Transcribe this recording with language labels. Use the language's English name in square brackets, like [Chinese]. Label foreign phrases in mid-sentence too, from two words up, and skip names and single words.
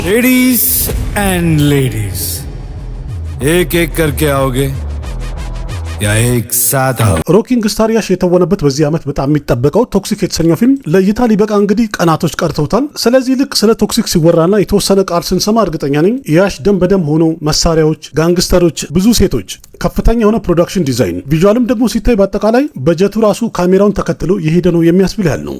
[English] ladies and ladies [Hindi] एक एक करके आओगे या एक साथ आओ? [Amharic] ሮኪንግ ስታር ያሽ የተወነበት በዚህ ዓመት በጣም የሚጠበቀው ቶክሲክ የተሰኘው ፊልም ለእይታ ሊበቃ እንግዲህ ቀናቶች ቀርተውታል። ስለዚህ ልክ ስለ ቶክሲክ ሲወራና የተወሰነ ቃል ስንሰማ እርግጠኛ ነኝ ያሽ ደም በደም ሆኖ መሳሪያዎች፣ ጋንግስተሮች፣ ብዙ ሴቶች፣ ከፍተኛ የሆነ [English] production design፣ [Amharic] ቪዥዋልም ደግሞ ሲታይ በአጠቃላይ በጀቱ ራሱ ካሜራውን ተከትሎ የሄደ ነው የሚያስብል ያህል ነው።